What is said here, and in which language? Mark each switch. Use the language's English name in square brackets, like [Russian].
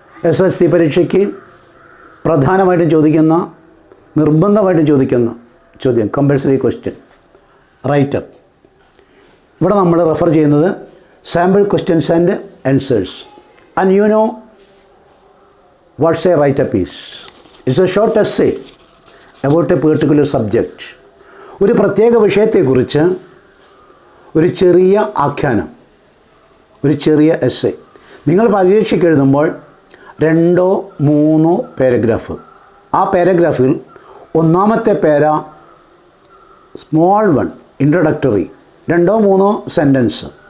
[Malayalam] SSLC പരീക്ഷയ്ക്ക് പ്രധാനമായിട്ടും ചോദിക്കുന്ന, നിർബന്ധമായിട്ടും ചോദിക്കുന്ന ചോദ്യം, [English] Compulsory question, write up. [Malayalam] ഇവിടെ നമ്മൾ റെഫർ ചെയ്യുന്നത് [English] Sample questions and answers. And you know what's a write-up is? It's a short essay about a particular subject. [Malayalam] ഒരു പ്രത്യേക വിഷയത്തെക്കുറിച്ച് ഒരു ചെറിയ ആഖ്യാനം, ഒരു ചെറിയ എസ്സേ. നിങ്ങൾ പരീക്ഷയ്ക്ക് എഴുതുമ്പോൾ 2-3 പാരഗ്രാഫ്. ആ പാരഗ്രാഫിൽ ഒന്നാമത്തെ പാര [English] small one, introductory, [Malayalam] 2-3 സെൻറ്റൻസ്.